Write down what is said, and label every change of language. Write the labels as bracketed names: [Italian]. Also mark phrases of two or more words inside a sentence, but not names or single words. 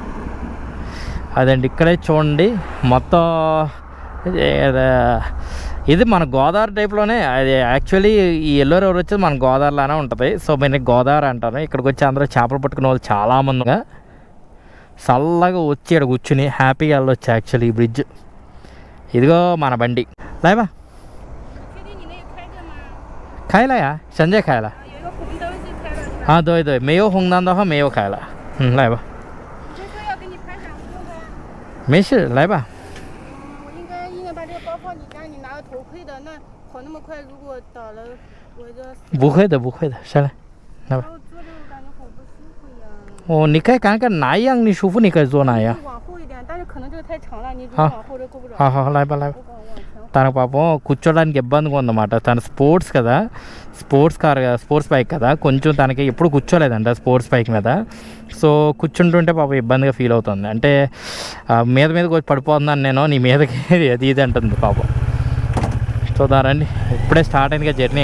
[Telugu] అదండి ఇక్కడే చూడండి మొత్తం ఇది మన గోదావరి టైప్లోనే. అది యాక్చువల్లీ ఈ ఎల్లో రివర్ వచ్చేది మన గోదావరిలానే ఉంటుంది. సో నేను గోదావరి అంటాను. ఇక్కడికి వచ్చి అందరూ చేపలు పట్టుకునే వాళ్ళు చాలామందిగా చల్లగా వచ్చి ఇక్కడ కూర్చుని హ్యాపీగా వెళ్ళొచ్చు. యాక్చువల్లీ ఈ బ్రిడ్జ్ ఇదిగో మన బండి. లేవా [Chinese] 确定你那个开着吗？ ఖాయలాయా సంజయ్ ఖాయలా 有一个红灯是开了是吧？对对没有红灯的话没有开了。来吧，你就说要给你拍闪付呗。没事来吧。我应该把这个包放你家，你拿个头盔的，那跑那么快，如果倒了，我这不会的不会的，上来来吧。然后坐着我感觉好不舒服呀。哦，你可以看看哪一样你舒服，你可以坐哪样。往后一点，但是可能这个太长了，你如好果往后这够不着。好好来吧来吧。我往前。 [Telugu] తనకు పాపం కూర్చోడానికి ఇబ్బందిగా ఉందన్నమాట. తన స్పోర్ట్స్ కదా, [English] sports bike [Telugu] కదా, కొంచెం తనకి ఎప్పుడు కూర్చోలేదంట [English] sports bike [Telugu] మీద. సో కూర్చుంటుంటే పాపం ఇబ్బందిగా ఫీల్ అవుతుంది. అంటే మీదకి వచ్చి పడిపోతున్నాను నేను నీ మీదకి అది ఇది అంటుంది పాపం. చూద్దారండి, ఇప్పుడే స్టార్ట్ అయిందిగా జర్నీ.